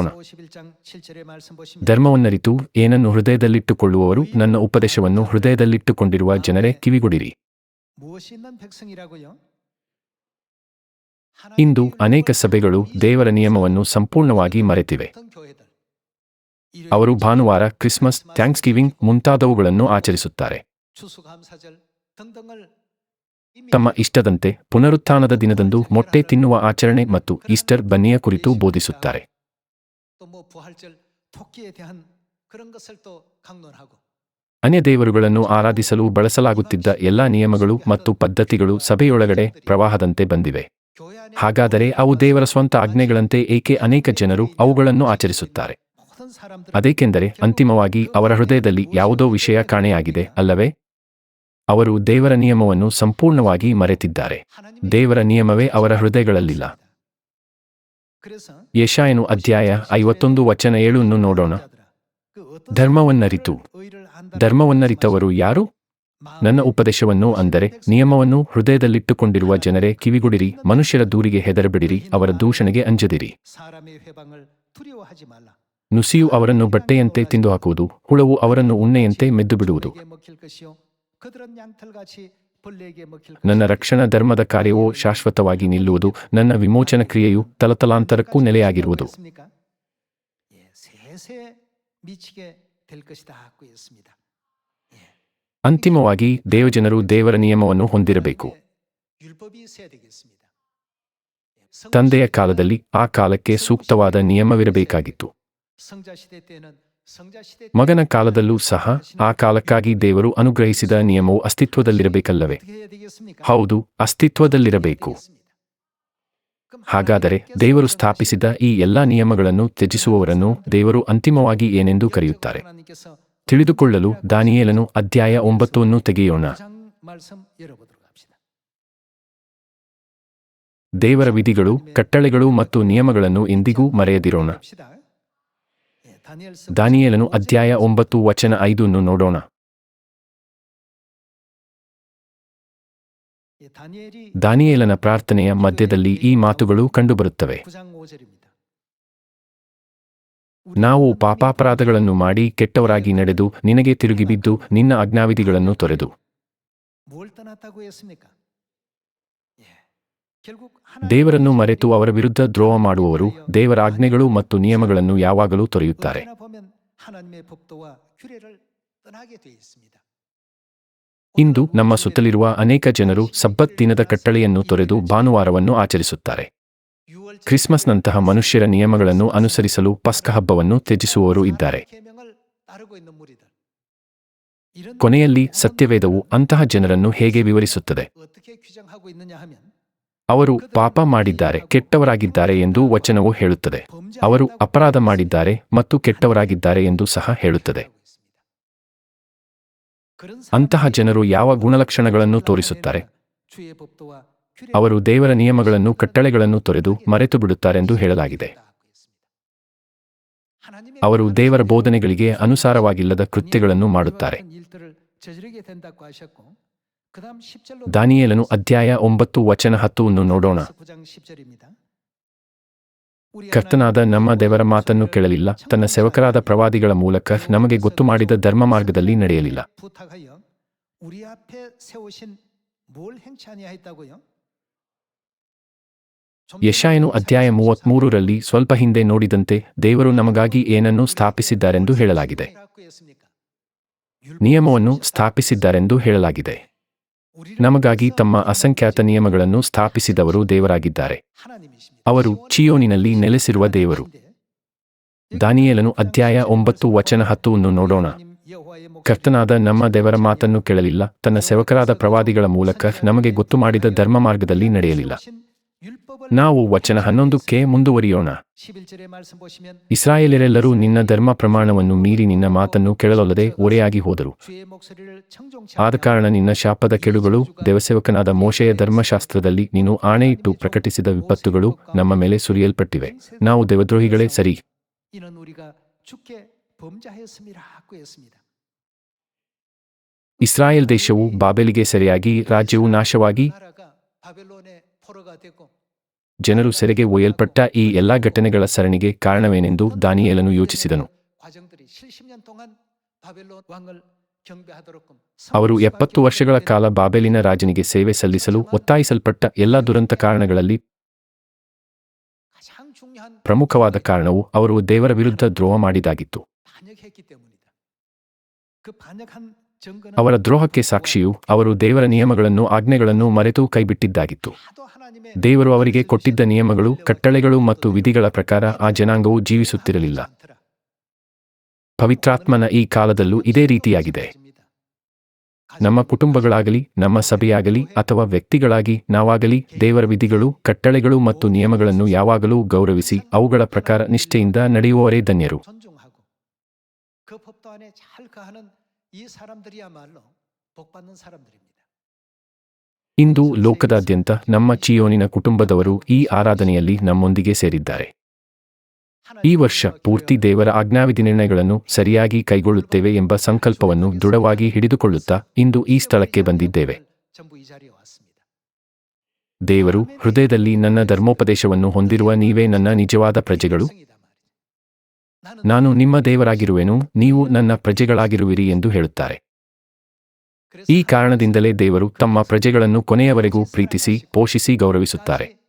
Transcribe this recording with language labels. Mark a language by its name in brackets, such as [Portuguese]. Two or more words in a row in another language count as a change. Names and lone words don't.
[Kannada] ಧರ್ಮವನ್ನರಿತು ಏನನ್ನು ಹೃದಯದಲ್ಲಿಟ್ಟುಕೊಳ್ಳುವವರು, ನನ್ನ ಉಪದೇಶವನ್ನು ಹೃದಯದಲ್ಲಿಟ್ಟುಕೊಂಡಿರುವ ಜನರೇ ಕಿವಿಗೊಡಿರಿ. ಇಂದು ಅನೇಕ ಸಭೆಗಳು ದೇವರ ನಿಯಮವನ್ನು ಸಂಪೂರ್ಣವಾಗಿ ಮರೆತಿವೆ. ಅವರು ಭಾನುವಾರ, ಕ್ರಿಸ್ಮಸ್, ಥ್ಯಾಂಕ್ಸ್ಗಿವಿಂಗ್ ಮುಂತಾದವುಗಳನ್ನು ಆಚರಿಸುತ್ತಾರೆ. [Korean] 추수감사절 등등을 [Kannada] ತಮ್ಮ ಇಷ್ಟದಂತೆ ಪುನರುತ್ಥಾನದ ದಿನದಂದು ಮೊಟ್ಟೆ ತಿನ್ನುವ ಆಚರಣೆ ಮತ್ತು ಈಸ್ಟರ್ ಬನ್ನಿಯ ಕುರಿತು ಬೋಧಿಸುತ್ತಾರೆ. [Korean] 또뭐 부활절 토끼에 대한 그런 것을 또 강론하고 [Kannada] ಅನ್ಯ ದೇವರುಗಳನ್ನು ಆರಾಧಿಸಲು ಬಳಸಲಾಗುತ್ತಿದ್ದ ಎಲ್ಲಾ ನಿಯಮಗಳು ಮತ್ತು ಪದ್ಧತಿಗಳು ಸಭೆಯೊಳಗಡೆ ಪ್ರವಾಹದಂತೆ ಬಂದಿವೆ. [Korean] 교회 안에 [Kannada] ಹಾಗಾದರೆ ಅವು ದೇವರ ಸ್ವಂತ ಆಜ್ಞೆಗಳಂತೆ ಏಕೆ ಅನೇಕ ಜನರು ಅವುಗಳನ್ನು ಆಚರಿಸುತ್ತಾರೆ? [Korean] 모든 사람들은 [Kannada] ಅದೇಕೆಂದರೆ ಅಂತಿಮವಾಗಿ ಅವರ ಹೃದಯದಲ್ಲಿ ಯಾವುದೋ ವಿಷಯ ಕಾಣೆಯಾಗಿದೆ ಅಲ್ಲವೇ? ಅವರು ದೇವರ ನಿಯಮವನ್ನು ಸಂಪೂರ್ಣವಾಗಿ ಮರೆತಿದ್ದಾರೆ. ದೇವರ ನಿಯಮವೇ ಅವರ ಹೃದಯಗಳಲ್ಲಿಲ್ಲ. [Korean] 그래서 [Kannada] ಯೆಶಾಯನು ಅಧ್ಯಾಯ 51 ವಚನ 7 ಅನ್ನು ನೋಡೋಣ. ಧರ್ಮವನ್ನರಿತು. ಧರ್ಮವನ್ನರಿತವರು ಯಾರು? ನನ್ನ ಉಪದೇಶವನ್ನು ಅಂದರೆ ನಿಯಮವನ್ನು ಹೃದಯದಲ್ಲಿಟ್ಟುಕೊಂಡಿರುವ ಜನರೇ ಕಿವಿಗೊಡಿರಿ. ಮನುಷ್ಯರ ದೂರಿಗೆ ಹೆದರಬೇಡಿರಿ, ಅವರ ದೂಷಣೆಗೆ ಅಂಜದಿರಿ. [Korean] 사람의 회방을 두려워하지 말라. [Kannada] ನುಸಿಯು ಅವರನ್ನು ಬಟ್ಟೆಯಂತೆ ತಿಂದುಹಾಕುವುದು, ಹುಳವು ಅವರನ್ನು ಉಣ್ಣೆಯಂತೆ ಮೆದ್ದುಬಿಡುವುದು. [Korean] 벌레에게 먹힐 것이요 그들은 양털같이 벌레에게 먹힐 [Kannada] ನನ್ನ [Korean] 것이요. [Kannada] ರಕ್ಷಣಾ ಧರ್ಮದ ಕಾರ್ಯವೋ ಶಾಶ್ವತವಾಗಿ ನಿಲ್ಲುವುದು, ನನ್ನ ವಿಮೋಚನ ಕ್ರಿಯೆಯು ತಲತಲಾಂತರಕ್ಕೂ ನೆಲೆಯಾಗಿರುವುದು. [Korean] 했습니까? 예, 세세 미치게 될 것이다 하고 했습니다. [Kannada] ಅಂತಿಮವಾಗಿ ದೇವಜನರು ದೇವರ ನಿಯಮವನ್ನು ಹೊಂದಿರಬೇಕು. [Korean] 율법이 있어야 되겠습니다. [Kannada] ತಂದೆಯ ಕಾಲದಲ್ಲಿ ಆ ಕಾಲಕ್ಕೆ ಸೂಕ್ತವಾದ ನಿಯಮವಿರಬೇಕಾಗಿತ್ತು. [Korean] 성자 시대 때는 성자 시대 [Kannada] ಮಗನ ಕಾಲದಲ್ಲೂ ಸಹ ಆ ಕಾಲಕ್ಕಾಗಿ ದೇವರು ಅನುಗ್ರಹಿಸಿದ ನಿಯಮವು ಅಸ್ತಿತ್ವದಲ್ಲಿರಬೇಕಲ್ಲವೇ? [Korean] 어떻게 해야 되겠습니까? [Kannada] ಹೌದು, ಅಸ್ತಿತ್ವದಲ್ಲಿರಬೇಕು. ಹಾಗಾದರೆ ದೇವರು ಸ್ಥಾಪಿಸಿದ ಈ ಎಲ್ಲಾ ನಿಯಮಗಳನ್ನು ತ್ಯಜಿಸುವವರನ್ನು ದೇವರು ಅಂತಿಮವಾಗಿ ಏನೆಂದು ಕರೆಯುತ್ತಾರೆ? [Korean] 하나님께서 [Kannada] ತಿಳಿದುಕೊಳ್ಳಲು ದಾನಿಯೇಲನು ಅಧ್ಯಾಯ 9 ಅನ್ನು ತೆಗೆಯೋಣ. [Korean] 장 말씀 열어보도록 합시다. [Kannada] ದೇವರ ವಿಧಿಗಳು, ಕಟ್ಟಳೆಗಳು ಮತ್ತು ನಿಯಮಗಳನ್ನು ಎಂದಿಗೂ ಮರೆಯದಿರೋಣ. [Korean] 합시다. 예, 다니엘서 [Kannada] ದಾನಿಯೇಲನು ಅಧ್ಯಾಯ 9 ವಚನ 5 ಅನ್ನು ನೋಡೋಣ. [Korean] 예, 다니엘이 [Kannada] ದಾನಿಯೇಲನ ಪ್ರಾರ್ಥನೆಯ ಮಧ್ಯದಲ್ಲಿ ಈ ಮಾತುಗಳು ಕಂಡುಬರುತ್ತವೆ. [Korean] 9장 5절입니다. [Kannada] ನಾವು ಪಾಪಾಪರಾಧಗಳನ್ನು ಮಾಡಿ ಕೆಟ್ಟವರಾಗಿ ನಡೆದು ನಿನಗೆ ತಿರುಗಿಬಿದ್ದು ನಿನ್ನ ಆಜ್ಞಾವಿಧಿಗಳನ್ನು ತೊರೆದು. [Korean] 뭘 떠났다고 했습니까? 예. 결국 [Kannada] ದೇವರನ್ನು ಮರೆತು ಅವರ ವಿರುದ್ಧ ದ್ರೋಹ ಮಾಡುವವರು ದೇವರ ಆಜ್ಞೆಗಳು ಮತ್ತು ನಿಯಮಗಳನ್ನು ಯಾವಾಗಲೂ ತೊರೆಯುತ್ತಾರೆ. [Korean] 언제나 보면 하나님의 법도와 규례를 떠나게 되어 있습니다. [Kannada] ಇಂದು ನಮ್ಮ ಸುತ್ತಲಿರುವ ಅನೇಕ ಜನರು ಸಬ್ಬತ್ ದಿನದ ಕಟ್ಟಳೆಯನ್ನು ತೊರೆದು ಭಾನುವಾರವನ್ನು ಆಚರಿಸುತ್ತಾರೆ. ಕ್ರಿಸ್ಮಸ್ನಂತಹ ಮನುಷ್ಯರ ನಿಯಮಗಳನ್ನು ಅನುಸರಿಸಲು ಪಸ್ಕ ಹಬ್ಬವನ್ನು ತ್ಯಜಿಸುವವರು ಇದ್ದಾರೆ. [Korean] 계명을 따르고 있는 무리들. 이런 [Kannada] ಕೊನೆಯಲ್ಲಿ ಸತ್ಯವೇದವು ಅಂತಹ ಜನರನ್ನು ಹೇಗೆ ವಿವರಿಸುತ್ತದೆ? [Korean] 어떻게 규정하고 있느냐 하면 [Kannada] ಅವರು ಪಾಪ ಮಾಡಿದ್ದಾರೆ, ಕೆಟ್ಟವರಾಗಿದ್ದಾರೆ ಎಂದು ವಚನವು ಹೇಳುತ್ತದೆ. ಅವರು ಅಪರಾಧ ಮಾಡಿದ್ದಾರೆ ಮತ್ತು ಕೆಟ್ಟವರಾಗಿದ್ದಾರೆ ಎಂದು ಸಹ ಹೇಳುತ್ತದೆ. [Korean] 그런 [Kannada] ಅಂತಹ ಜನರು ಯಾವ ಗುಣಲಕ್ಷಣಗಳನ್ನು ತೋರಿಸುತ್ತಾರೆ? [Korean] 주의 법도와 규례 [Kannada] ಅವರು ದೇವರ ನಿಯಮಗಳನ್ನು, ಕಟ್ಟಳೆಗಳನ್ನು ತೊರೆದು ಮರೆತು ಬಿಡುತ್ತಾರೆಂದು ಹೇಳಲಾಗಿದೆ. [Korean] 하나님의 [Kannada] ಅವರು ದೇವರ ಬೋಧನೆಗಳಿಗೆ ಅನುಸಾರವಾಗಿಲ್ಲದ ಕೃತ್ಯಗಳನ್ನು ಮಾಡುತ್ತಾರೆ. [Korean] 일들을 저지르게 된다고 하셨고 그다음 10절로 [Kannada] ದಾನಿಯೇಲನು ಅಧ್ಯಾಯ 9 ವಚನ 10 ಅನ್ನು ನೋಡೋಣ. [Korean] 9장 10절입니다. [Kannada] ಕರ್ತನಾದ ನಮ್ಮ ದೇವರ ಮಾತನ್ನು ಕೇಳಲಿಲ್ಲ, ತನ್ನ ಸೇವಕರಾದ ಪ್ರವಾದಿಗಳ ಮೂಲಕ ನಮಗೆ ಗೊತ್ತು ಮಾಡಿದ ಧರ್ಮ ಮಾರ್ಗದಲ್ಲಿ ನಡೆಯಲಿಲ್ಲ. [Korean] 부탁하여 우리 앞에 세우신 뭘 행치 아니하였다고요? [Kannada] ಯೆಶಾಯನು ಅಧ್ಯಾಯ 33ರಲ್ಲಿ ಸ್ವಲ್ಪ ಹಿಂದೆ ನೋಡಿದಂತೆ ದೇವರು ನಮಗಾಗಿ ಏನನ್ನು ಸ್ಥಾಪಿಸಿದ್ದಾರೆಂದು ಹೇಳಲಾಗಿದೆ. ನಿಯಮವನ್ನು ಸ್ಥಾಪಿಸಿದ್ದಾರೆಂದು ಹೇಳಲಾಗಿದೆ. ನಮಗಾಗಿ ತಮ್ಮ ಅಸಂಖ್ಯಾತ ನಿಯಮಗಳನ್ನು ಸ್ಥಾಪಿಸಿದವರು ದೇವರಾಗಿದ್ದಾರೆ. ಅವರು ಚೀಯೋನಿನಲ್ಲಿ ನೆಲೆಸಿರುವ ದೇವರು. ದಾನಿಯೇಲನು ಅಧ್ಯಾಯ 9 ವಚನ 10 ಅನ್ನು ನೋಡೋಣ. ಕರ್ತನಾದ ನಮ್ಮ ದೇವರ ಮಾತನ್ನು ಕೇಳಲಿಲ್ಲ, ತನ್ನ ಸೇವಕರಾದ ಪ್ರವಾದಿಗಳ ಮೂಲಕ ನಮಗೆ ಗೊತ್ತು ಮಾಡಿದ ಧರ್ಮ ಮಾರ್ಗದಲ್ಲಿ ನಡೆಯಲಿಲ್ಲ. ನಾವು ವಚನ 11ಕ್ಕೆ ಮುಂದುವರಿಯೋಣ. [Korean] 11절의 말씀 보시면 [Kannada] ಇಸ್ರಾಯೇಲರೆಲ್ಲರೂ ನಿನ್ನ ಧರ್ಮ ಪ್ರಮಾಣವನ್ನು ಮೀರಿ ನಿನ್ನ ಮಾತನ್ನು ಕೇಳಲೊಲ್ಲದೆ ಓರೆಯಾಗಿ ಹೋದರು. [Korean] 주의 목소리를 청종치 [Kannada] ಆದ ಕಾರಣ ನಿನ್ನ ಶಾಪದ ಕೆಡುಗಳು, ದೇವಸೇವಕನಾದ ಮೋಶೆಯ ಧರ್ಮಶಾಸ್ತ್ರದಲ್ಲಿ ನೀನು ಆಣೆಯಿಟ್ಟು ಪ್ರಕಟಿಸಿದ ವಿಪತ್ತುಗಳು ನಮ್ಮ ಮೇಲೆ ಸುರಿಯಲ್ಪಟ್ಟಿವೆ. ನಾವು ದೇವದ್ರೋಹಿಗಳೇ ಸರಿ. [Korean] 이는 우리가 주께 범죄하였음이라고 했습니다. [Kannada] ಇಸ್ರಾಯೇಲ್ ದೇಶವು ಬಾಬೆಲಿಗೆ ಸೆರೆಯಾಗಿ, ರಾಜ್ಯವು ನಾಶವಾಗಿ, [Korean] 나라가 바벨론의 포로가 되고 [Kannada] ಜನರು ಸೆರೆಗೆ ಒಯ್ಯಲ್ಪಟ್ಟ ಈ ಎಲ್ಲಾ ಘಟನೆಗಳ ಸರಣಿಗೆ ಕಾರಣವೇನೆಂದು ದಾನಿಯೇಲನು ಯೋಚಿಸಿದನು. [Korean] 과정들이 70년 동안 바벨론 왕을 경배하도록끔 [Kannada] ಅವರು 70 ವರ್ಷಗಳ ಕಾಲ ಬಾಬೆಲಿನ ರಾಜನಿಗೆ ಸೇವೆ ಸಲ್ಲಿಸಲು ಒತ್ತಾಯಿಸಲ್ಪಟ್ಟ ಎಲ್ಲಾ ದುರಂತ ಕಾರಣಗಳಲ್ಲಿ [Korean] 가장 중요한 [Kannada] ಪ್ರಮುಖವಾದ ಕಾರಣವು ಅವರು ದೇವರ ವಿರುದ್ಧ ದ್ರೋಹ ಮಾಡಿದಾಗಿತ್ತು. [Korean] 반역했기 때문이다. 그 반역한 증거는 [Kannada] ಅವರ ದ್ರೋಹಕ್ಕೆ ಸಾಕ್ಷಿಯು ಅವರು ದೇವರ ನಿಯಮಗಳನ್ನು ಆಜ್ಞೆಗಳನ್ನು ಮರೆತು ಕೈಬಿಟ್ಟಿದ್ದಾಗಿತ್ತು. [Korean] 하도 하나님의 [Kannada] ದೇವರು ಅವರಿಗೆ ಕೊಟ್ಟಿದ್ದ ನಿಯಮಗಳು, ಕಟ್ಟಳೆಗಳು ಮತ್ತು ವಿಧಿಗಳ ಪ್ರಕಾರ ಆ ಜನಾಂಗವು ಜೀವಿಸುತ್ತಿರಲಿಲ್ಲ. ಪವಿತ್ರಾತ್ಮನ ಈ ಕಾಲದಲ್ಲೂ ಇದೇ ರೀತಿಯಾಗಿದೆ. ನಮ್ಮ ಕುಟುಂಬಗಳಾಗಲಿ, ನಮ್ಮ ಸಭೆಯಾಗಲಿ ಅಥವಾ ವ್ಯಕ್ತಿಗಳಾಗಿ ನಾವಾಗಲಿ ದೇವರ ವಿಧಿಗಳು, ಕಟ್ಟಳೆಗಳು ಮತ್ತು ನಿಯಮಗಳನ್ನು ಯಾವಾಗಲೂ ಗೌರವಿಸಿ ಅವುಗಳ ಪ್ರಕಾರ ನಿಷ್ಠೆಯಿಂದ ನಡೆಯುವವರೇ ಧನ್ಯರು. [Korean] 존중하고 그 법도 안에 잘 거하는 이 사람들이야말로 복받는 사람들입니다. [Kannada] ಇಂದು ಲೋಕದಾದ್ಯಂತ ನಮ್ಮ ಚಿಯೋನಿನ ಕುಟುಂಬದವರು ಈ ಆರಾಧನೆಯಲ್ಲಿ ನಮ್ಮೊಂದಿಗೆ ಸೇರಿದ್ದಾರೆ. ಈ ವರ್ಷ ಪೂರ್ತಿ ದೇವರ ಆಜ್ಞಾವಿಧಿ ನಿರ್ಣಯಗಳನ್ನು ಸರಿಯಾಗಿ ಕೈಗೊಳ್ಳುತ್ತೇವೆ ಎಂಬ ಸಂಕಲ್ಪವನ್ನು ದೃಢವಾಗಿ ಹಿಡಿದುಕೊಳ್ಳುತ್ತಾ ಇಂದು ಈ ಸ್ಥಳಕ್ಕೆ ಬಂದಿದ್ದೇವೆ. [Korean] 전부 이 자리에 왔습니다. [Kannada] ದೇವರು ಹೃದಯದಲ್ಲಿ ನನ್ನ ಧರ್ಮೋಪದೇಶವನ್ನು ಹೊಂದಿರುವ ನೀವೇ ನನ್ನ ನಿಜವಾದ ಪ್ರಜೆಗಳು, ನಾನು ನಿಮ್ಮ ದೇವರಾಗಿರುವೆನು, ನೀವು ನನ್ನ ಪ್ರಜೆಗಳಾಗಿರುವಿರಿ ಎಂದು ಹೇಳುತ್ತಾರೆ. ಈ ಕಾರಣದಿಂದಲೇ ದೇವರು ತಮ್ಮ ಪ್ರಜೆಗಳನ್ನು ಕೊನೆಯವರೆಗೂ ಪ್ರೀತಿಸಿ, ಪೋಷಿಸಿ, ಗೌರವಿಸುತ್ತಾರೆ.